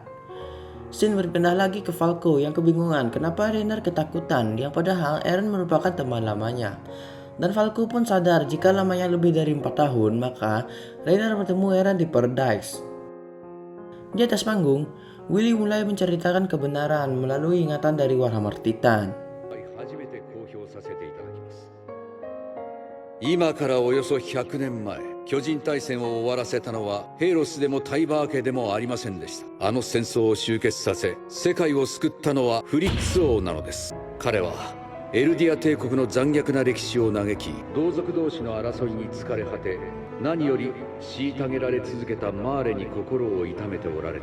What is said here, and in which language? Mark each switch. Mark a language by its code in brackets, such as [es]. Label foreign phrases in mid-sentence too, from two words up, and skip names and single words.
[id] Shin berpindah lagi ke Falco yang kebingungan kenapa Rainer ketakutan yang padahal Eren merupakan teman lamanya. Dan Falco pun sadar jika lamanya lebih dari 4 tahun maka Rainer bertemu Eren di Paradise. Di atas panggung, Willy mulai menceritakan kebenaran melalui ingatan dari Warhammer Titan. [ja] 今からおよそ100年前、巨人大戦を終わらせたのはヘイロスでもタイバー家でもありませんでした。あの戦争を終結させ、世界を救ったのはフリッツ王なのです。彼はエルディア帝国の残虐な歴史を嘆き、同族同士の争いに疲れ果て、何より虐げられ続けたマーレに心を痛めておられた。